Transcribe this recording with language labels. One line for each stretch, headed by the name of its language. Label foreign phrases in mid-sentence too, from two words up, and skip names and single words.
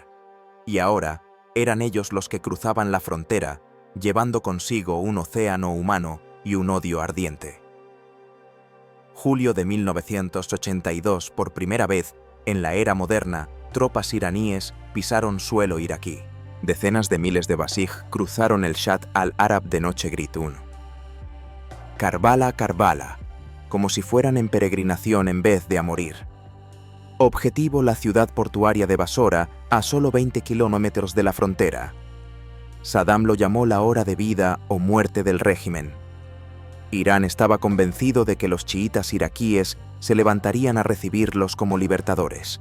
Spanish: Y ahora eran ellos los que cruzaban la frontera, llevando consigo un océano humano y un odio ardiente. Julio de 1982, por primera vez en la era moderna, tropas iraníes pisaron suelo iraquí. Decenas de miles de basij cruzaron el Shatt al-Arab de noche gritún. Karbala, Karbala, como si fueran en peregrinación en vez de a morir. Objetivo: la ciudad portuaria de Basora, a solo 20 kilómetros de la frontera. Saddam lo llamó la hora de vida o muerte del régimen. Irán estaba convencido de que los chiitas iraquíes se levantarían a recibirlos como libertadores.